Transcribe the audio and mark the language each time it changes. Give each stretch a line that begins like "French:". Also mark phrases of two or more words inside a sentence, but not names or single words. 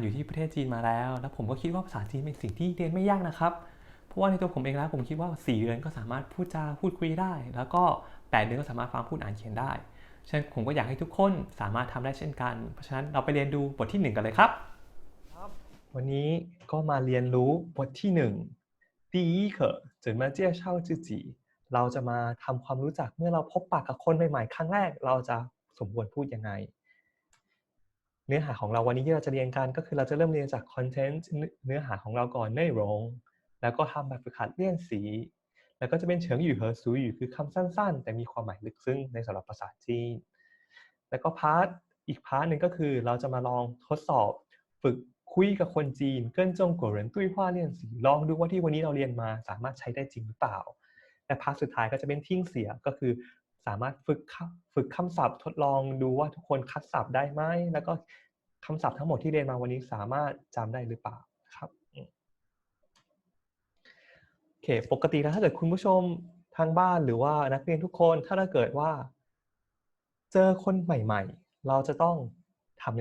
Thai: อยู่ที่ประเทศจีนมาแล้วผมก็คิดว่าภาษาจีนเป็นสิ่งที่เรียนไม่ยากนะครับเพราะว่าในตัวผมเองแล้วผมคิดว่า4 เดือนก็สามารถพูดคุยได้แล้วก็8 เดือนก็สามารถฟังพูดอ่านเขียนได้ฉะนั้นผมก็อยากให้ทุกคนสามารถทำได้เช่นกันเพราะฉะนั้นเราไปเรีย นดูบทที่1กันเลยครับวันนี้ก็มาเรียนรู้บทที่ 1
Chinese: 第一课怎么介绍自己
Thai: เราจะมาทำความรู้จักเมื่อเราพบปะกับคนใหม่ๆครั้งแรกเราจะ สมควรพูดยังไงเนื้อหาของเราวันนี้ที่เราจะเรียนกันก็คือเราจะเริ่มเรียนจากคอนเทนต์เนื้อหาของเราก่อน内容แล้วก็ทำแบบฝึกหัดเลี่ยนสี แล้วก็จะเป็นเฉิงหยู่
Chinese: 和俗语
Thai: คือคำสั้นๆแต่มีความหมายลึกซึ้งในสำหรับภาษาจีนแล้วก็อีกพาร์ทหนึ่งก็คือเราจะมาลองทดสอบฝึกคุยกับคนจีน
Chinese: 跟中国人对话练习
Thai: ลองดูว่าที่วันนี้เราเรียนมาสามารถใช้ได้จริงหรือเปล่าและพาร์ทสุดท้ายก็จะเป็นทิ้งเสียก็คือสามารถฝึกคำศัพท์ทดลองดูว่าทุกคนคัดศัพท์ได้ไหมแล้วก็คำศัพท์ทั้งหมดที่เรียนมาวันนี้สามารถจำได้หรือเปล่าครับ โอเคปกติแล้วถ้าเกิดคุณผู้ชมทางบ้านหรือว่านักเรียนทุกคนถ้าเกิดว่าเจอคนใหม่ๆเราจะต้องทำ